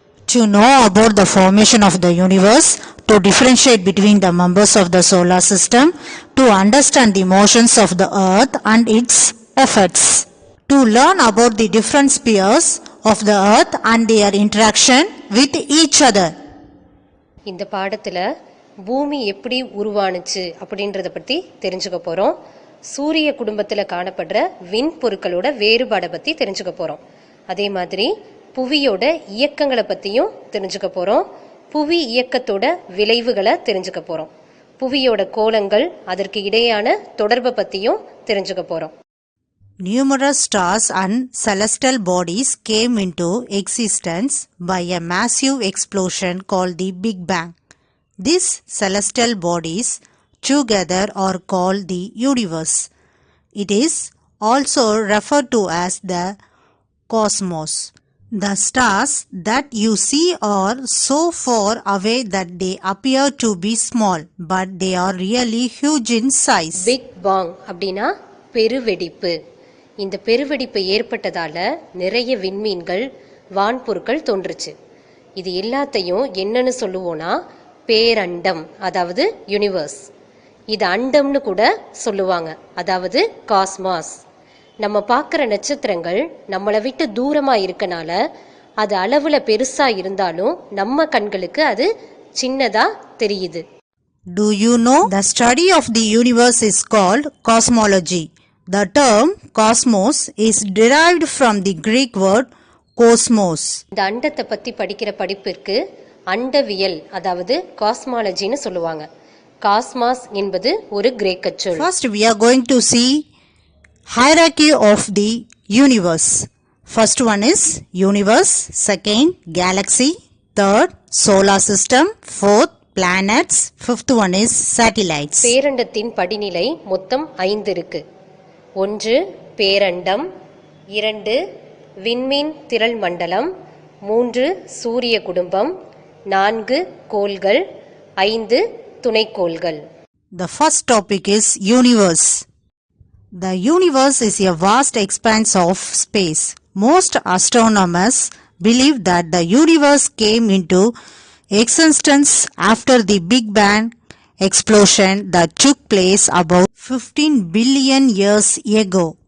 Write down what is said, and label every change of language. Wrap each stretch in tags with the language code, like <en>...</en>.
<en>To know about the formation of the universe, to differentiate between the members of the solar system, to understand the motions of the earth and its effects, to learn about the different spheres of the earth and their interaction with each other.</en> <ta>இந்த பாடத்துல பூமி எப்படி உருவானுச்சு அப்படின்றத பத்தி தெரிஞ்சுக்க போறோம். சூரிய குடும்பத்துல காணப்படுற விண்பொருட்களோட வேறுபாடை பத்தி தெரிஞ்சுக்க போறோம். அதே மாதிரி புவியோட இயக்கங்களை பத்தியும் தெரிஞ்சுக்க போறோம். புவி இயக்கத்தோட விளைவுகளை தெரிஞ்சுக்க போறோம். புவியோட கோளங்கள் அதற்கு இடையான தொடர்பை பத்தியும் தெரிஞ்சுக்க போறோம்.</ta> <en>Numerous stars and celestial bodies came into existence by a massive explosion called the Big Bang. These celestial bodies together are called the universe. It is also referred to as the cosmos. The stars that you see are so far away that they appear to be small, but they are really huge in size.</en> <ta>Big Bang அப்படின்னா பெருவெடிப்பு. இந்த பெருவெடிப்பு ஏற்பட்டதால நிறைய விண்மீன்கள் வான்பொருட்கள் தோன்றுச்சு. இது எல்லாத்தையும் என்னன்னு சொல்லுவோம்னா பேரண்டம், அதாவது யூனிவர்ஸ். இது அண்டம்னு கூட சொல்லுவாங்க, அதாவது காஸ்மாஸ். நம்ம பார்க்குற நட்சத்திரங்கள் நம்மளை விட்டு தூரமாக இருக்கனால அது அளவில் பெருசாக இருந்தாலும் நம்ம கண்களுக்கு அது சின்னதாக தெரியுது.</ta> <en>Do you know the study of the universe is called cosmology? The term cosmos is derived from the Greek word cosmos.</en> <ta>இந்த அண்டத்தை பற்றி படிக்கிற படிப்பிற்கு அண்டவியல், அதாவது காஸ்மாலஜின்னு சொல்லுவாங்க. காஸ்மாஸ் என்பது ஒரு கிரேக்க சொல்.</ta> <en>First we are going to see hierarchy of the universe. First one is universe, second galaxy, third solar system, fourth planets, fifth one is satellites.</en> <ta>பேரண்டத்தின் படிநிலை மொத்தம் 5 இருக்கு. 1 பேரண்டம், 2 விண்மீன் திரள் மண்டலம், 3 சூரிய குடும்பம், 4 கோள்கள், 5 துணைக்கோள்கள்.</ta> <en>The first topic is universe. The universe is a vast expanse of space. Most astronomers believe that the universe came into existence after the Big Bang explosion that took place about 15 billion years ago.</en>